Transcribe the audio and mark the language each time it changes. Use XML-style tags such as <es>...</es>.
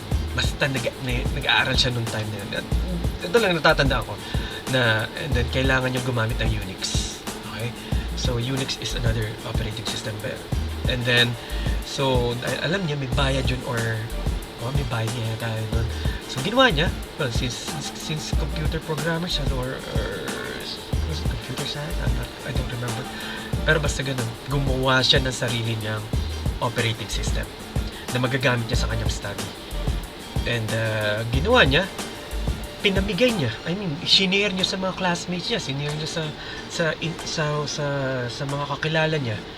<tl>Basta nag-aaral siya nung time na yun. Ito lang natatanda ko na</tl> <en>and then</en> <tl>kailangan niya gumamit ng Unix. Okay?</tl> <en>So Unix is another operating system.</en> <tl>And then, so alam niya may bayad yun or may bayad niya tayo nun. So ginawa niya,</tl> <en>well, since computer programmer siya or computer science, I don't remember.</en> <tl>Pero basta ganun, gumawa siya ng sarili niyang operating system na magagamit niya sa kanyang study. And ginawa niya, pinamigay niya.</tl> <en>I mean,</en> <tl>sinare niya sa mga classmates niya, sinare niya sa mga kakilala niya.</tl>